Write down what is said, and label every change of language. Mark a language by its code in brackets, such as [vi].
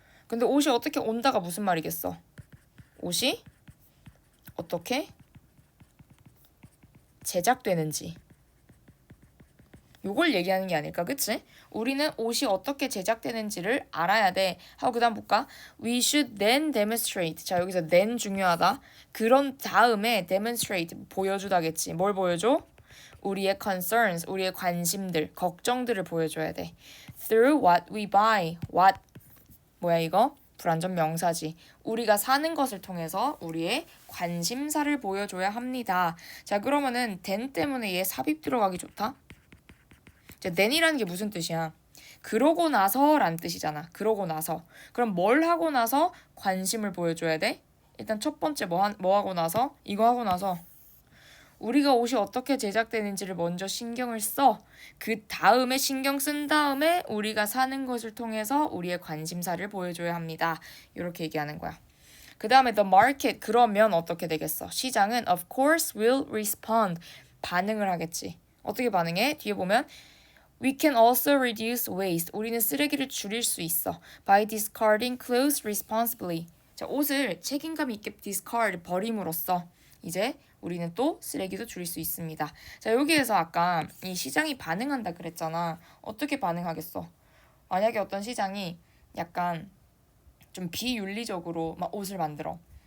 [ko] 근데 옷이 어떻게 온다가 무슨 말이겠어? 옷이 어떻게 제작되는지 요걸 얘기하는 게 아닐까, 그치? 우리는 옷이 어떻게 제작되는지를 알아야 돼 하고 그 다음 볼까? [en] We should then demonstrate [ko] 자, 여기서 then 중요하다. 그런 다음에 demonstrate 보여주다겠지. 뭘 보여줘? 우리의 concerns, 우리의 관심들, 걱정들을 보여줘야 돼. [en] Through what we buy. what [ko] 뭐야 이거? 불완전 명사지. 우리가 사는 것을 통해서 우리의 관심사를 보여줘야 합니다. 자, 그러면은 then 때문에 얘 삽입 들어가기 좋다. 자, then이라는 게 무슨 뜻이야? 그러고 나서란 뜻이잖아. 그러고 나서. 그럼 뭘 하고 나서 관심을 보여줘야 돼? 일단 첫 번째 뭐 하고 나서? 이거 하고 나서 우리가 옷이 어떻게 제작되는지를 먼저 신경을 써. 그 다음에 신경 쓴 다음에 우리가 사는 것을 통해서 우리의 관심사를 보여줘야 합니다. 이렇게 얘기하는 거야. 그 다음에 [en] the market [ko] 그러면 어떻게 되겠어? 시장은 [en] of course will respond [ko] 반응을 하겠지. 어떻게 반응해? 뒤에 보면 [en] We can also reduce waste. [ko] 우리는 쓰레기를 줄일 수 있어. [en] By discarding clothes responsibly. [ko] 자, 옷을 책임감 있게 discard 버림으로써 이제 우리는 또 쓰레기도 줄일 수 있습니다. 자, 여기에서 아까 이 시장이 반응한다 그랬잖아. 어떻게 반응하겠어? 만약에 어떤 시장이 약간 좀 비윤리적으로 막 옷을 만들어.